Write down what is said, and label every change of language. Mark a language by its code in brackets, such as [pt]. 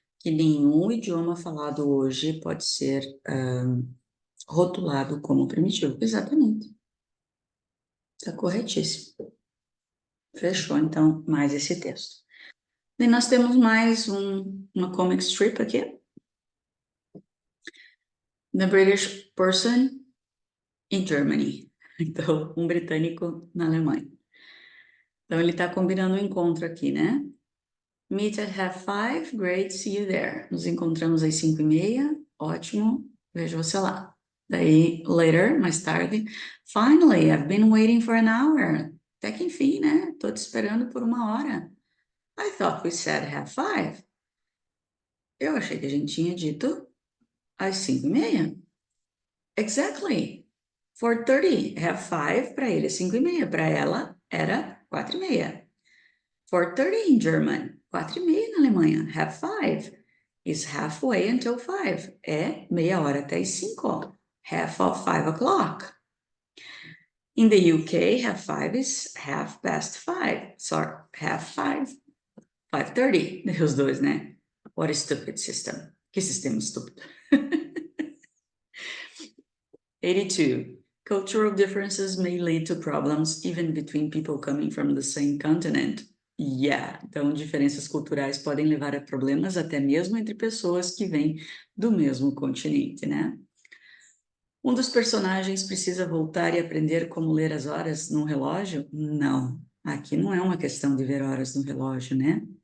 [pt] Que nenhum idioma falado hoje pode ser rotulado como primitivo. Exatamente. Está corretíssimo. Fechou, então, mais esse texto. E nós temos mais uma comic strip aqui. [en] The British person in Germany. [pt] Então, um britânico na Alemanha. Então, ele está combinando um encontro aqui, né? [en] Meet at 5:30, great, see you there. [pt] Nos encontramos às 5:30, ótimo, vejo você lá. Daí, [en] later, [pt] mais tarde, [en] finally, I've been waiting for an hour. [pt] Até que enfim, né? Tô te esperando por 1 hora. [en] I thought we said 5:30. [pt] Eu achei que a gente tinha dito às 5:30. [en] Exactly. [pt] 4:30, 5:30, para ele é 5:30, para ela era 4:30. [en] 4:30 in German, 4:30 [pt] na Alemanha. [en] 5:30 is halfway until 5. [pt] É meia hora até as 5. [en] Half of 5 o'clock. In the UK, 5:30 is 5:30. Sorry, [pt] 5:30. 5:30. Os dois, né? [en] What a stupid system. [pt] Que sistema estúpido. 82. [en] Cultural differences may lead to problems even between people coming from the same continent. Yeah, [pt] então diferenças culturais podem levar a problemas até mesmo entre pessoas que vêm do mesmo continente, né? Um dos personagens precisa voltar e aprender como ler as horas num relógio? Não, aqui não é uma questão de ver horas no relógio, né?